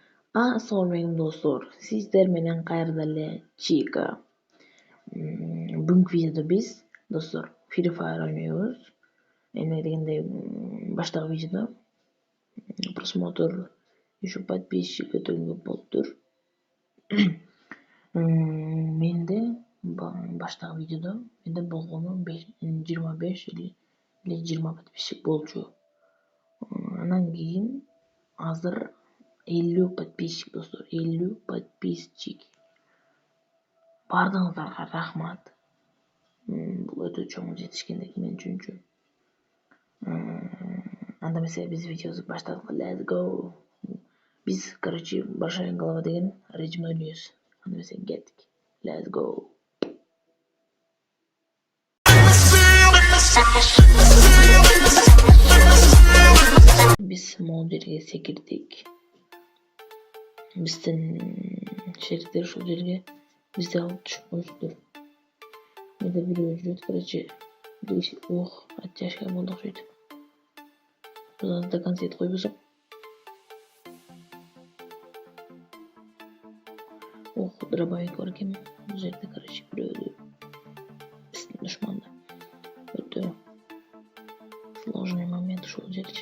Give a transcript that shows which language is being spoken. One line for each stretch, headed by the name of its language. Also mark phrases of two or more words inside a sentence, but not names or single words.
Uzbek: Assalomu alaykum do'stlar. Sizlar bilan qayerdalar? Chica. Bugungi videoda biz do'stlar Free Fire o'ynaymiz. Endi deganda boshqa videoda
Russian: просмотр еще подписчик
Uzbek: ko'tarilib bo'libdir. Menda boshqa videoda menda bo'lgani 25
Russian: или 20 подписчик
Uzbek: bo'ldi. Undan keyin hozir 50 подписчик do'stlar, 50 подписчик. Baringizlarga rahmat. Bu o'ta cho'ng yetishgandek men uchun. Andamasa biz videomizni boshladik.
English: Let's go.
Uzbek: Biz,
Russian: короче, большая голова
Uzbek: degan rejimda o'ynaymiz. Andamasa ketdik.
English: Let's go.
Uzbek: Biz modulga sekirdik. Bizden sheriklar shu yerga bizga olib tushib qo'yishdi. Menda bir vujud,
Russian: короче, оттяжка
Uzbek: bo'ldi o'xshaydi. Bizda konsert qo'yib bo'lsak. Дробовик var ekan. Bu yerda, короче, bir bizning dushmanda. O'ta
Russian: сложный момент
Uzbek: shu yerda.